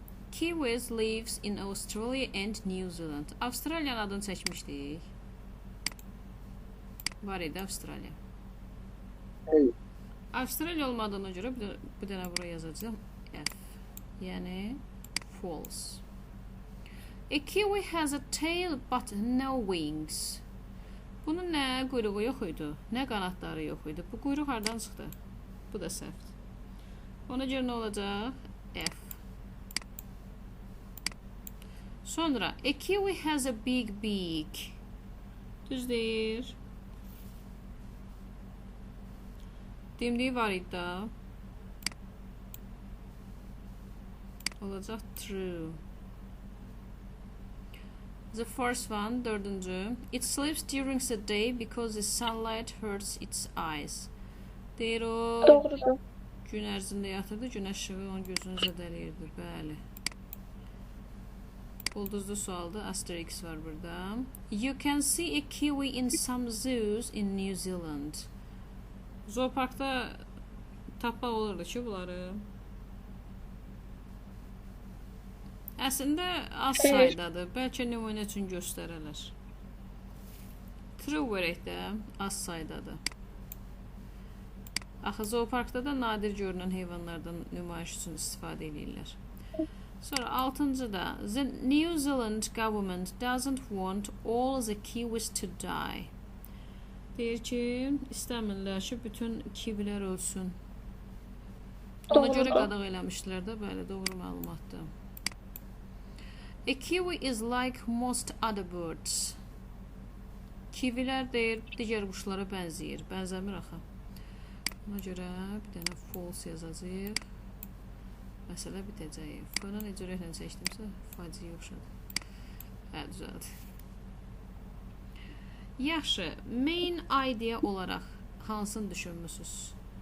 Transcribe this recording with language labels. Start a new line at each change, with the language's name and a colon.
English: Kiwis lives in Australia and New Zealand.
Azerbaijani: Avstraliyanın adını çəkmişdik. Var idi Avstraliya. Hey. Avstraliya olmadığına görə bir dənə bura yazacağım. F. Yəni false.
English: A kiwi has a tail but no wings.
Azerbaijani: Bunun nə quyruğu yox idi, nə qanadları yox idi. Bu quyruq hardan çıxdı? Bu da səhvdir. Ona görə nə olacaq? F. Sonra,
English: a kiwi has a big beak.
Azerbaijani: Düz deyir. Demliyi var idi. Olacaq true.
English: The first one,
Azerbaijani: dördüncü.
English: It sleeps during the day because the sunlight hurts its eyes.
Azerbaijani: Deyir o Doğrudur. gün ərzində yatırdı, günəş işığı onun gözünü zədələyirdi. Bəli. Ulduzlu sualda asterisk var burada.
English: You can see a kiwi in some zoos in New Zealand.
Azerbaijani: Zooparkda tapmaq olurdu ki bunları. Əslində az saydadır. Bəlkə nümunə üçün göstərələr. True verək də az saydadır. Axı zooparkda da nadir görünən heyvanlardan nümayiş üçün istifadə edirlər. Sonra 6-cıda
English: The New Zealand government doesn't want all the kiwis to die.
Azerbaijani: Deyir ki, istəmirlər ki, bütün kivilər ölsün. Ona görə qadağan eləmişdilər də, bəli, doğru məlumatdır.
English: A kiwi is like most other birds.
Azerbaijani: Kivilər deyir, digər quşlara bənzəyir. Bənzəmir axı. Ona görə bir dənə false yazacağıq. Məsələ bitəcək. F-dən necə ürəklə seçdimsə, faciə yoxşadır. Hə, düzəldi. Yaxşı, main idea olaraq hansını düşünmüsünüz?